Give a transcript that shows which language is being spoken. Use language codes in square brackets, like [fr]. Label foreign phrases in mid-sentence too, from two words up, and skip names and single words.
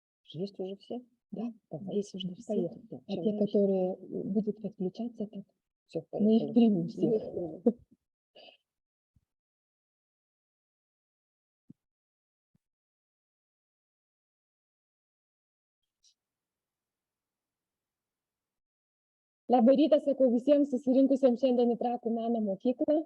[ru] Есть уже все? Да, Давай, есть уже все. поехали. Да. А те, которые будут подключаться, так Все, мы их примем всех. [lt] Labą rytą sakau visiems susirinkusiems šiandien į Trakų meno mokyklą.